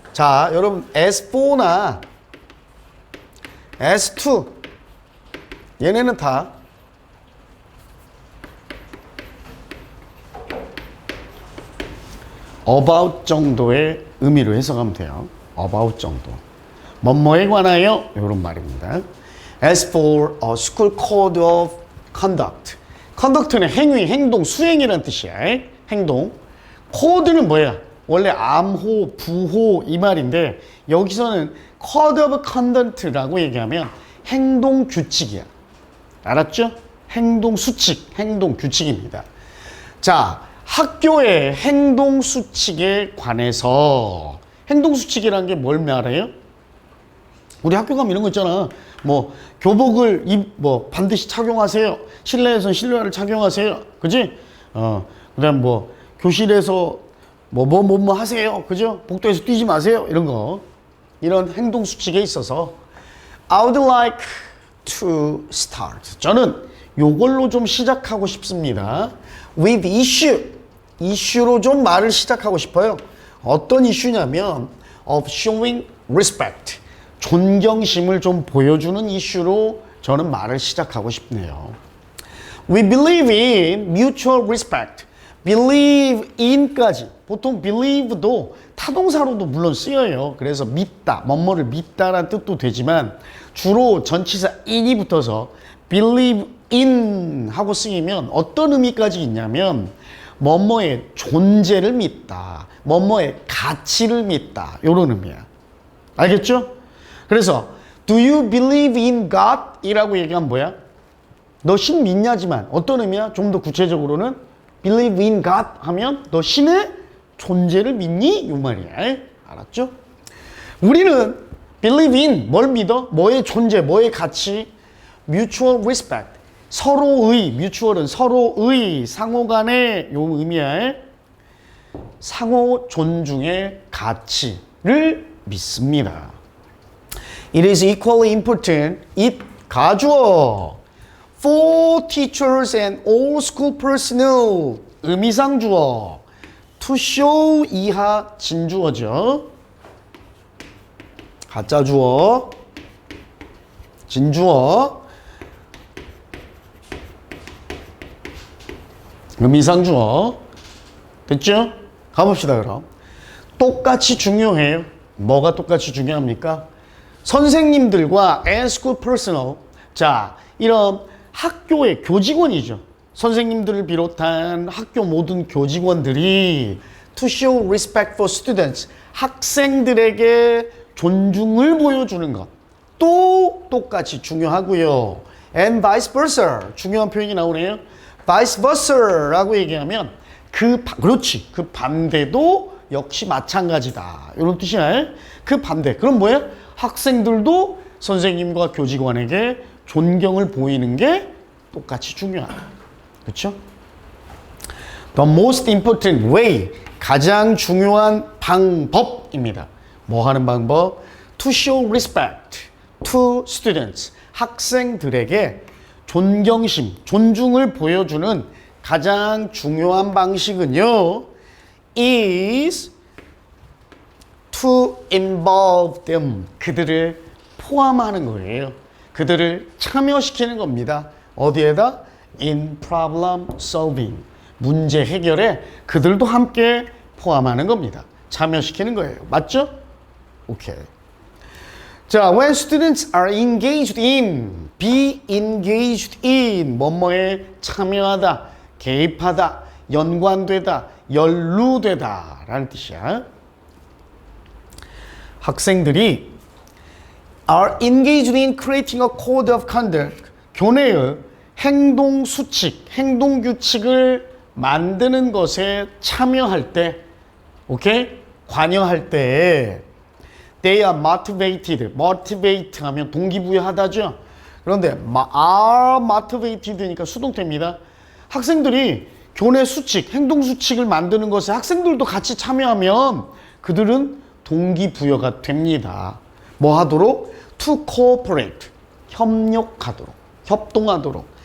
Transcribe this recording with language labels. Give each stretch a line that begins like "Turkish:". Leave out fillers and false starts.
Korean: 자, 여러분 S4나 S2 얘네는 다 about 정도의 의미로 해석하면 돼요. about 정도. 뭐뭐에 관하여 이런 말입니다.
English: As for a school code of conduct.
Korean: conduct는 행위, 행동, 수행이라는 뜻이야. 행동. 코드는 뭐야? 원래 암호, 부호 이 말인데 여기서는 code of conduct라고 얘기하면 행동 규칙이야. 알았죠? 행동 수칙, 행동 규칙입니다. 자, 학교의 행동 수칙에 관해서 행동 수칙이라는 게 뭘 말해요? 우리 학교 가면 이런 거 있잖아. 뭐 교복을 반드시 착용하세요. 실내에서는 실내화를 착용하세요. 그지? 그다음 뭐 교실에서 뭐 하세요. 그죠? 복도에서 뛰지 마세요. 이런 거. 이런 행동 수칙에 있어서
English: I would like to start.
Korean: 저는 요걸로 좀 시작하고 싶습니다.
English: With issue.
Korean: 이슈로 좀 말을 시작하고 싶어요. 어떤 이슈냐면
English: of showing respect.
Korean: 존경심을 좀 보여주는 이슈로 저는 말을 시작하고 싶네요.
English: We believe in mutual respect. believe in까지.
Korean: 보통 believe도 타동사로도 물론 쓰여요. 그래서 믿다, 뭐뭐를 믿다라는 뜻도 되지만 주로 전치사 in이 붙어서 believe in 하고 쓰이면 어떤 의미까지 있냐면 뭐뭐의 존재를 믿다, 뭐뭐의 가치를 믿다 이런 의미야. 알겠죠? 그래서
English: do you believe in God?
Korean: 이라고 얘기하면 뭐야? 너 신 믿냐지만 어떤 의미야? 좀 더 구체적으로는
English: believe in God
Korean: 하면 너 신의 존재를 믿니? 이 말이야. 알았죠? 우리는 believe in 뭘 믿어? 뭐의 존재, 뭐의 가치? mutual respect. 서로의, mutual은 서로의 상호 간의 요 의미야. 상호 존중의 가치를 믿습니다.
English: It is equally important if
Korean: 가주어
English: for teachers and all school personnel
Korean: 의미상 주어
English: to show
Korean: 이하 진주어죠. 가짜 주어 진주어 의미상 주어 됐죠? 가봅시다. 그럼 똑같이 중요해요. 뭐가 똑같이 중요합니까? 선생님들과
English: and school personnel
Korean: 자 이런 학교의 교직원이죠. 선생님들을 비롯한 학교 모든 교직원들이
English: to show respect for students
Korean: 학생들에게 존중을 보여주는 것 또 똑같이 중요하고요. and vice versa 중요한 표현이 나오네요. vice versa라고 얘기하면 그렇지 그 반대도 역시 마찬가지다 이런 뜻이야. 그 반대 그럼 뭐야? 학생들도 선생님과 교직원에게 존경을 보이는 게 똑같이 중요하다. 그렇죠?
English: The most important way
Korean: 가장 중요한 방법입니다. 뭐 하는 방법?
English: To show respect to students
Korean: 학생들에게 존경심, 존중을 보여주는 가장 중요한 방식은요
English: is to involve them
Korean: 그들을 포함하는 거예요. 그들을 참여시키는 겁니다. 어디에다?
English: in problem solving
Korean: 문제 해결에 그들도 함께 포함하는 겁니다. 참여시키는 거예요. 맞죠? 오케이. 자,
English: when students are engaged in,
Korean: be engaged in, 뭐뭐에 참여하다, 개입하다, 연관되다, 연루되다 라는 뜻이야. 학생들이
English: are engaged in creating a code of conduct,
Korean: 교내의 행동 수칙, 행동 규칙을 만드는 것에 참여할 때, 오케이? 관여할 때
English: they are motivated.
Korean: motivate 하면 동기부여하다죠. 그런데 are motivated니까 수동태입니다. 학생들이 교내 수칙, 행동 수칙을 만드는 것에 학생들도 같이 참여하면 그들은 동기부여가 됩니다. 뭐 하도록?
English: to cooperate.
Korean: 협력하도록. 협동하도록.